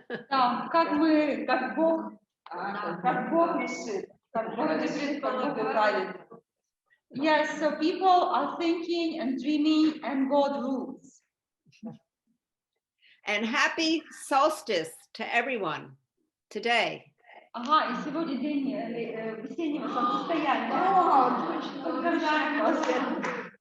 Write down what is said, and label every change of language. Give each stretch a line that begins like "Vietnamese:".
Russian: Да, как Бог решит, как Бог правит.
English: Yes, so people are thinking and dreaming, and God rules. And happy solstice to everyone today.
Russian: Ага, и сегодня день весеннего солнцестояния. О, точно, поздравляем вас.